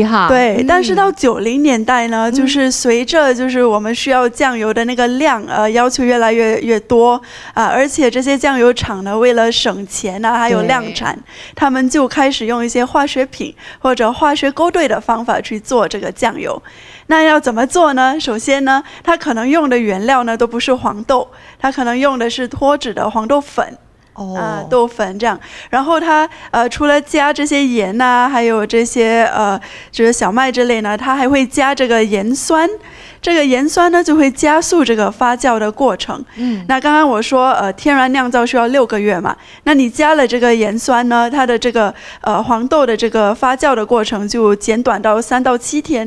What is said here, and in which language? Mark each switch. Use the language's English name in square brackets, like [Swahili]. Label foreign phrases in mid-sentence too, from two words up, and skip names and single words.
[Chinese] 對，但是到90年代呢就是隨着就是我們需要醬油的那個量要求越來越多而且這些醬油廠呢為了省錢還有量產，他們就開始用一些化學品或者化學勾兌的方法去做這個醬油。那要怎麼做呢？首先呢，它可能用的原料呢都不是黃豆，它可能用的是脫脂的黃豆粉。豆粉這樣，然後它除了加這些鹽還有這些就是小麥之類呢，它還會加這個鹽酸， 這個鹽酸呢就會加速這個發酵的過程。那剛剛我說天然釀造需要6個月嘛，那你加了這個鹽酸呢，它的這個黃豆的這個發酵的過程就減短到3到7天。